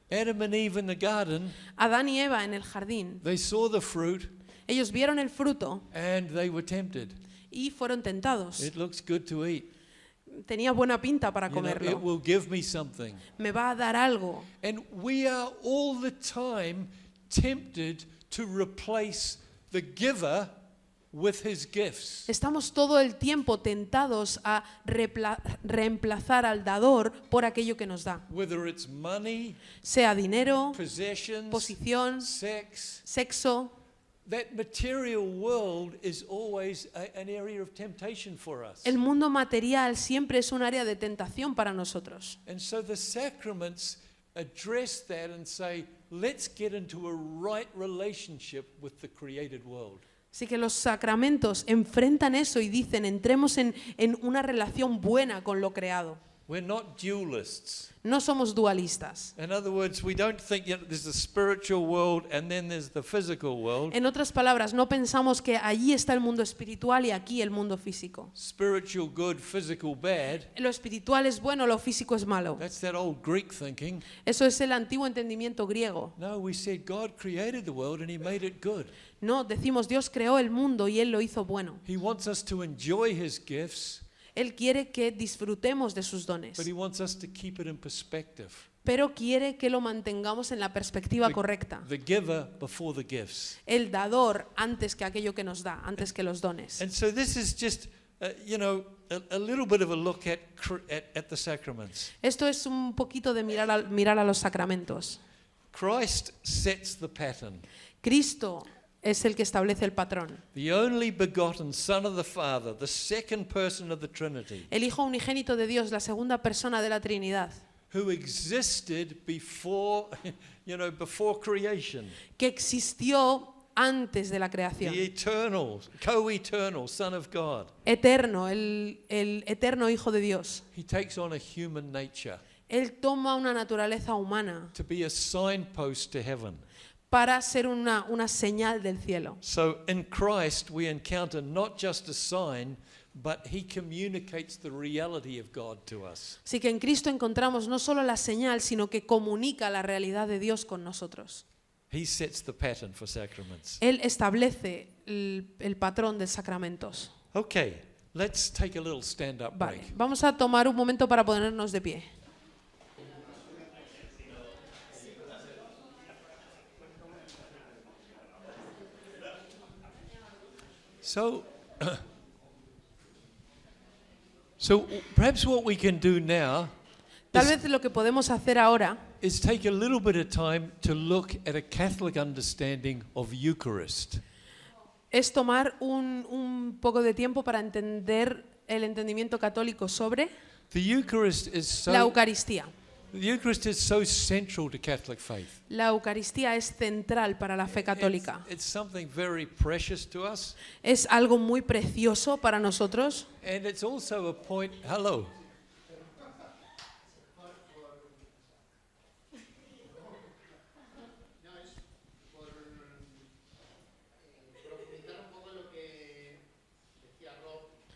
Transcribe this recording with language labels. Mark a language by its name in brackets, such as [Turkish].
[English] Adam and Eve in the garden, [Spanish] Adán y Eva en el jardín, [English] they saw the fruit [Spanish] ellos vieron el fruto [English] and they were tempted. [Spanish] y fueron tentados. [English] It looks good to eat. [Spanish] tenía buena pinta para [English] You know, it [Spanish] comerlo. [English] will give me something. [Spanish] Me va a dar algo. [English] And we are all the time tempted to replace the giver with his gifts. [Spanish] Estamos todo el tiempo tentados a reemplazar al dador por aquello que nos da. [English] Whether it's money, [Spanish] Sea dinero, [English] possessions, [Spanish] posición, [English] sex, [Spanish] sexo. [English] that material world is always an area of temptation for us. [Spanish] El mundo material siempre es un área de tentación para nosotros. [English] And so the sacraments address that and say, let's get into a right relationship with the created world. [Spanish] Así que los sacramentos enfrentan eso y dicen, entremos en una relación buena con lo creado. [English] We're not dualists. [Spanish] No somos dualistas. [English] In other words, we don't think there's the spiritual world and then there's the physical world. [Spanish] En otras palabras, no pensamos que allí está el mundo espiritual y aquí el mundo físico. [English] Spiritual good, physical bad. [Spanish] Lo espiritual es bueno, lo físico es malo. [English] That's that old Greek thinking. [Spanish] Eso es el antiguo entendimiento griego. [English] No, we said God created the world and he made it good. [Spanish] No, decimos Dios creó el mundo y Él lo hizo bueno. [English] He wants us to enjoy his gifts, [Spanish] Él quiere que disfrutemos de sus dones, [English] but he wants us to keep it in perspective. [Spanish] pero quiere que lo mantengamos en la perspectiva correcta. [English] The giver before the gifts. [Spanish] El dador antes que aquello que nos da, antes que los dones. [English] And so this is just, a little bit of a look at the sacraments. [Spanish] Esto es un poquito de mirar a los sacramentos. [English] Christ sets the pattern. [Spanish] Cristo es el que establece el patrón. [English] The only begotten Son of the Father, the second person of the Trinity, [Spanish] El Hijo unigénito de Dios, la segunda persona de la Trinidad, [English] who existed before, before creation. [Spanish] que existió antes de la creación. [English] The eternal, co-eternal Son of God. [Spanish] Eterno, el eterno Hijo de Dios. [English] He takes on a human nature [Spanish] Él toma una naturaleza humana [English] to be a signpost to heaven. [Spanish] para ser una señal del cielo. [English] So in Christ we encounter not just a sign, but he communicates the reality of God to us. [Spanish] Así que en Cristo encontramos no solo la señal, sino que comunica la realidad de Dios con nosotros. [English] He sets the pattern for sacraments. [Spanish] Él establece el patrón de sacramentos. [English] Okay, let's take a little stand-up [Spanish] Vale, [English] break. [Spanish] vamos a tomar un momento para ponernos de pie. [English] So perhaps what we can do now [Spanish] Tal vez lo que podemos hacer ahora [English] is take a little bit of time to look at a Catholic understanding of Eucharist. [Spanish] es tomar un poco de tiempo para entender el entendimiento católico sobre [English] The Eucharist is [Spanish] la [English] so [Spanish] Eucaristía. [English] the Eucharist is so central to Catholic faith. [Spanish] La Eucaristía es central para la fe católica. [English] It's something very precious to us, [Spanish] Es algo muy precioso para nosotros [English] and it's also a point. Hello. [Spanish] No, es por profundizar un poco en lo que decía Rob,